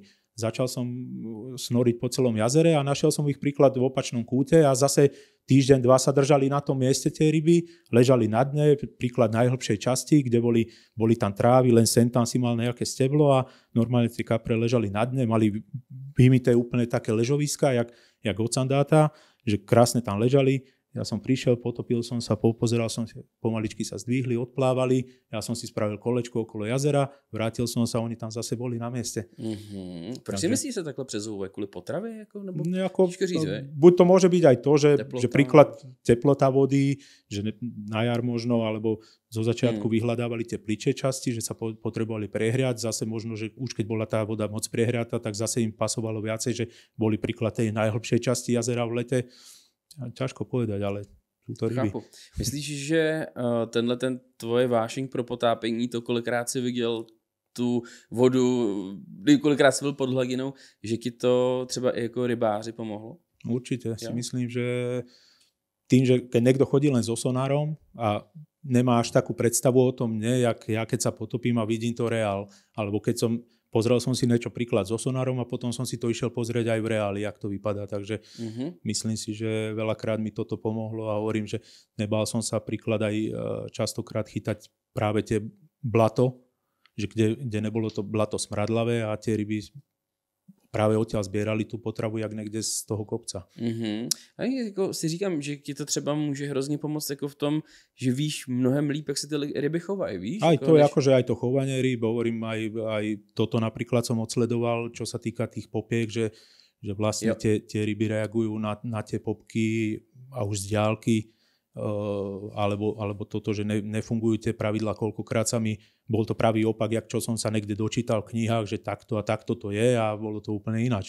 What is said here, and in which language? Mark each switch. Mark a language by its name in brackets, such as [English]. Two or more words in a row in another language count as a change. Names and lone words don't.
[Slovak] Začal som snoriť po celom jazere a našiel som ich príklad v opačnom kúte a zase týždeň, 2 sa držali na tom mieste tie ryby, ležali na dne, príklad najhlbšej časti, kde boli tam trávy, len sem tam si mal nejaké steblo a normálne tie kapre ležali na dne, mali vymité úplne také ležoviska, jak od sandáta, že krásne tam ležali. Ja som prišiel, potopil som sa, pozeral som si, pomaličky sa zdvihli, odplávali, ja som si spravil kolečko okolo jazera, vrátil som sa, oni tam zase boli na mieste. [Czech] Proč si myslíš, že takhle přezouvají? Kvůli potravě? Nebo [Slovak] říct, buď to môže byť aj to, že príklad teplota vody, že na jar možno, alebo zo začiatku vyhľadávali tie pličie časti, že sa potrebovali prehriať, zase možno, že už keď bola tá voda moc prehriata, tak zase im pasovalo viacej, že boli príklad tej najhlbšej časti jazera v lete. Ťažko povedať, ale sú to ryby. [Czech] Chápu. Myslíš, že ten tvoje vášeň pro potápení, to kolikrát si viděl tu vodu, kolikrát si byl pod hladinou, že ti to třeba i jako rybáři pomohlo? [Slovak] Určite. Si myslím, že tým, že keď niekto chodí len so sonárom a nemá až takú predstavu o tom, jak ja keď sa potopím a vidím to reál, alebo keď pozrel som si niečo príklad so sonárom a potom som si to išiel pozrieť aj v reáli, jak to vypadá. Takže myslím si, že veľakrát mi toto pomohlo a hovorím, že nebál som sa príklad aj častokrát chytať práve tie blato, že kde nebolo to blato smradlavé a tie ryby práve odtiaľ zbierali tú potravu jak niekde z toho kopca. [Czech] A jako si říkám, že ti to třeba může hrozně pomoct jako v tom, že víš mnohem líp, jak se ty ryby chovají, víš? [Slovak] Aj to, akože aj to chovanie rýb, hovorím, aj toto napríklad som odsledoval, čo sa týka tých popiek, že vlastne tie ryby reagujú na tie popky a už z diaľky, alebo toto, že nefungujú tie pravidlá, koľkokrát sa mi, bol to pravý opak, jak čo som sa niekde dočítal v knihách, že takto a takto to je a bolo to úplne ináč.